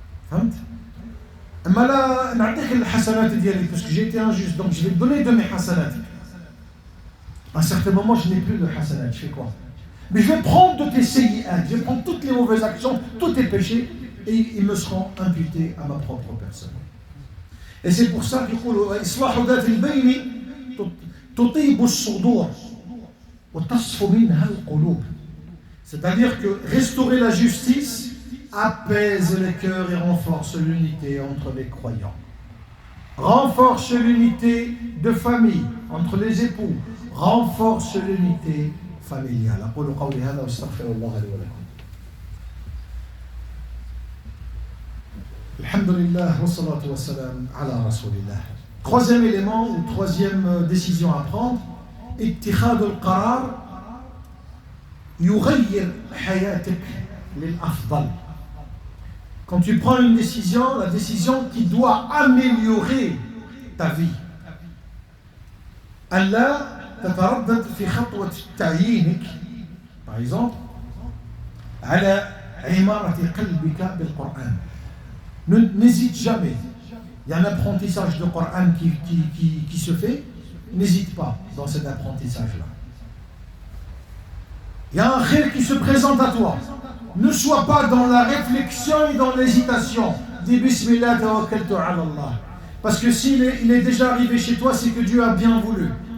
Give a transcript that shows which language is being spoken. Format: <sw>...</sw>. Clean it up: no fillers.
<ar>فهمت؟ أما لا نعطيك الحسنات ديالي</ar> <fr>parce que j'ai été injuste, donc je vais te donner de mes hasanat. À un certain moment, je n'ai plus de hasanat. Je fais quoi? Mais je vais prendre de tes sayyi'at, je vais prendre toutes les mauvaises actions, tous tes péchés, et ils me seront imputés à ma propre personne. Et c'est pour ça qu'il dit</fr> <ar>إصلاح ذات البين تطيب الصدور وتصفو منها القلوب.</ar> <fr>C'est-à-dire que restaurer la justice apaise les cœurs et renforce l'unité entre les croyants. Renforce l'unité de famille entre les époux, renforce l'unité familiale.</fr> <ar>أقول قولي هذا واستغفر الله لي ولكم. Alhamdulillah, wassalatu wassalam ala rasulillah.</ar> <fr>Troisième élément ou troisième décision à prendre,</fr> <ar>اتخاذ القرار يغير حياتك للأفضل.</ar> <fr>Quand tu prends une décision, la décision qui doit améliorer ta vie.</fr> <ar>ألا تتردد في خطوة تعيينك</ar> <fr>par exemple</fr> <ar>على عمارة قلبك بالقرآن.</ar> <fr>N'hésite jamais. Il y a un apprentissage de Coran qui se fait. N'hésite pas dans cet apprentissage-là. Il y a un khir qui se présente à toi. Ne sois pas dans la réflexion et dans l'hésitation. Dis</fr> <ar>Bismillah tawakkaltu ala Allah.</ar> <fr>Parce que s'il est déjà arrivé chez toi, c'est que Dieu a bien voulu.</fr>